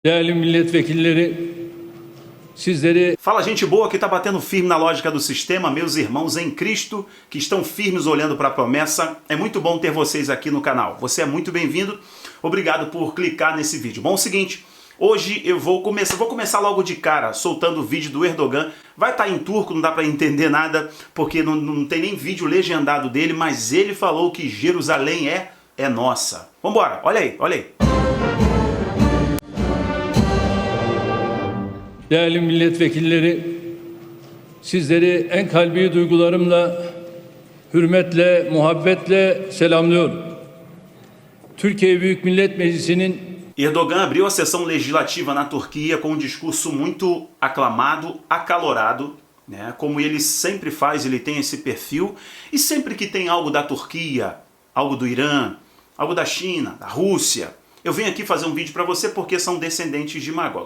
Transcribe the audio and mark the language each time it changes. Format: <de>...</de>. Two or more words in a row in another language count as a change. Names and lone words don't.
<tr>Değerli milletvekilleri, sizleri...</tr> <pt>Fala, gente boa que está batendo firme na lógica do sistema, meus irmãos em Cristo, que estão firmes olhando para a promessa. É muito bom ter vocês aqui no canal. Você é muito bem-vindo. Obrigado por clicar nesse vídeo. Bom, é o seguinte, hoje eu vou começar logo de cara, soltando o vídeo do Erdogan. Vai estar em turco, não dá para entender nada, porque não tem nem vídeo legendado dele, mas ele falou que Jerusalém é nossa. Vambora, olha aí, olha aí.</pt> <tr>Değerli milletvekilleri, sizleri en kalbi duygularımla, hürmetle, muhabbetle selamlıyorum. Türkiye Büyük Millet Meclisi'nin...</tr> <pt>Erdogan abriu a sessão legislativa na Turquia com um discurso muito aclamado, acalorado, né? Como ele sempre faz, ele tem esse perfil, e sempre que tem algo da Turquia, algo do Irã, algo da China, da Rússia, eu venho aqui fazer um vídeo para você porque são descendentes de Magog.</pt>